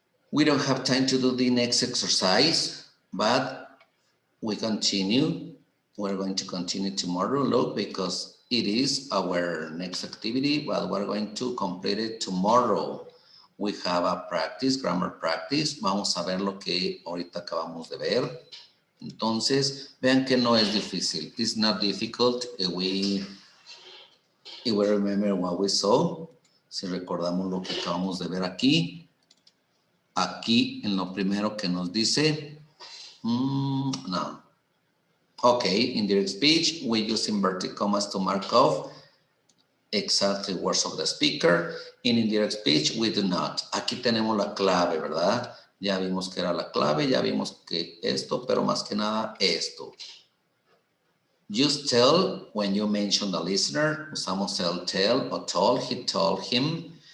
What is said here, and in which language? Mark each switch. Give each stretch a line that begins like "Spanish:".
English: We don't have time to do the next exercise, but we continue. We're going to continue tomorrow, look, because it is our next activity, but we're going to complete it tomorrow. We have a practice, grammar practice.
Spanish: Vamos a ver lo que ahorita acabamos de ver. Entonces, vean que no es difícil.
English: It's not difficult if we remember what we saw.
Spanish: Si recordamos lo que acabamos de ver aquí. Aquí en lo primero que nos dice, no.
English: Okay, in direct speech, we use inverted commas to mark off exactly words of the speaker. In indirect speech, we do not.
Spanish: Aquí tenemos la clave, ¿verdad? Ya vimos que era la clave, ya vimos que esto, pero más que nada esto.
English: Use tell when you mention the listener.
Spanish: Usamos el tell o told,
English: he told him.